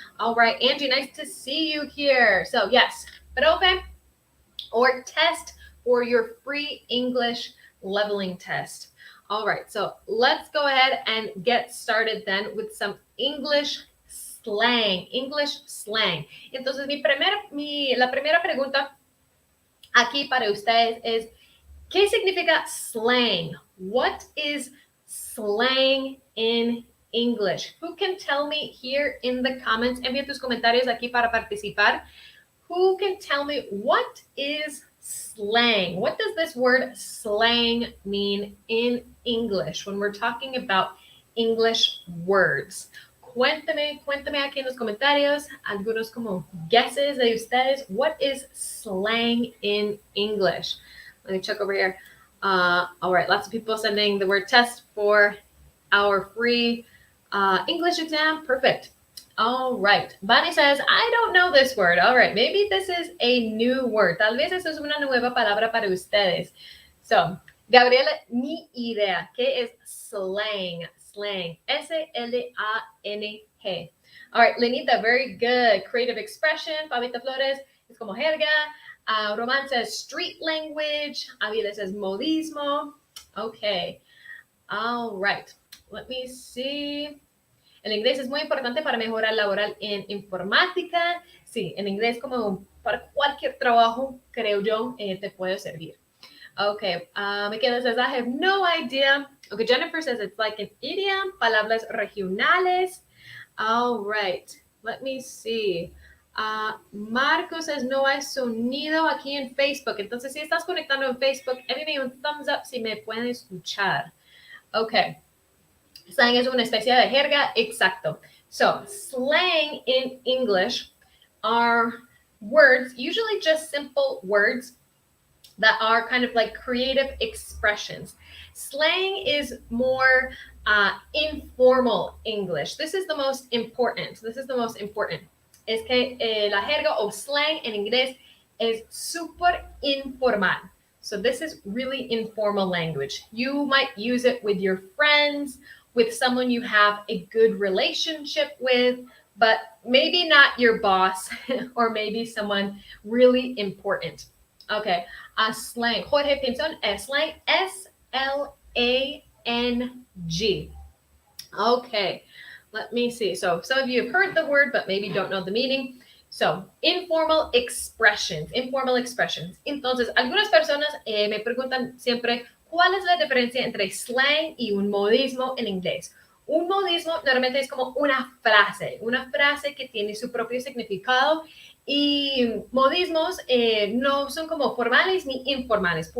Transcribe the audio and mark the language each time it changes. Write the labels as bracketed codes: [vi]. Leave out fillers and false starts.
[en] All right, Angie, nice to see you here. So yes, profe or test for your free English leveling test. All right, so let's go ahead and get started then with some English slang. English slang. [es] Entonces, la primera pregunta aquí para ustedes es, ¿qué significa slang? [en] What is slang in English? Who can tell me here in the comments? [es] Envía tus comentarios aquí para participar. [en] Who can tell me what is slang? What does this word slang mean in English when we're talking about English words? [es] Cuéntame aquí en los comentarios algunos como guesses de ustedes. [en] What is slang in English? Let me check over here. All right, lots of people sending the word test for our free English exam. Perfect. All right. Bonnie says, I don't know this word. All right, maybe this is a new word. [es] Tal vez eso es una nueva palabra para ustedes. So, Gabriela, ni idea. ¿Qué es slang? Slang. [en] S-L-A-N-G. All right, Lenita, very good. Creative expression. [es] Fabita Flores, es como jerga. [en] Roman says street language. Avila says modismo. Okay. All right. Let me see. [es] El inglés es muy importante para mejorar laboral en informática. Sí, en inglés como para cualquier trabajo, creo yo, te puede servir. [en] Okay, Michaela says, I have no idea. Okay, Jennifer says it's like an idiom, [es] palabras regionales. [en] All right, let me see. [es] Marco says, no hay sonido aquí en Facebook. Entonces, si estás conectando en Facebook, envíame un [en] thumbs up [es] si me pueden escuchar. Okay. Slang es una especie de jerga, exacto. [en] So, slang in English are words, usually just simple words that are kind of like creative expressions. Slang is more informal English. This is the most important. [es] Es que la jerga o slang en inglés es súper informal. [en] So this is really informal language. You might use it with your friends, with someone you have a good relationship with, but maybe not your boss or maybe someone really important. Okay, slang. Jorge Pinzon, slang, S-L-A-N-G. Okay, let me see. So some of you have heard the word, but maybe don't know the meaning. So, informal expressions. [es] Entonces, algunas personas me preguntan siempre, ¿cuál es la diferencia entre slang y un modismo en inglés? Un modismo normalmente es como una frase que tiene su propio significado, y modismos no son como formales ni informales.